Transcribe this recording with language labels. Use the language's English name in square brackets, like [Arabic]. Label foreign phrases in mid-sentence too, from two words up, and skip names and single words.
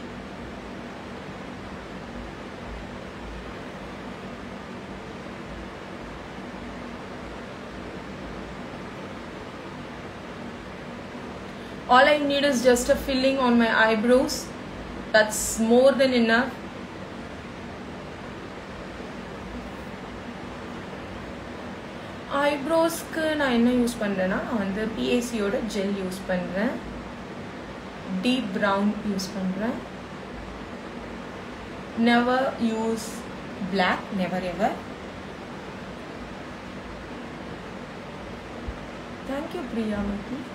[English] All I need is just a filling on my eyebrows. That's more than enough. [Tamil] Eyebrows க்கு நா என்ன யூஸ் பண்றேனா, அண்ட் PAC ஓட ஜெல் யூஸ் பண்றேன், [English] deep brown [Tamil] யூஸ் பண்றேன். [English] Never use black, never ever. Thank you Priyamati.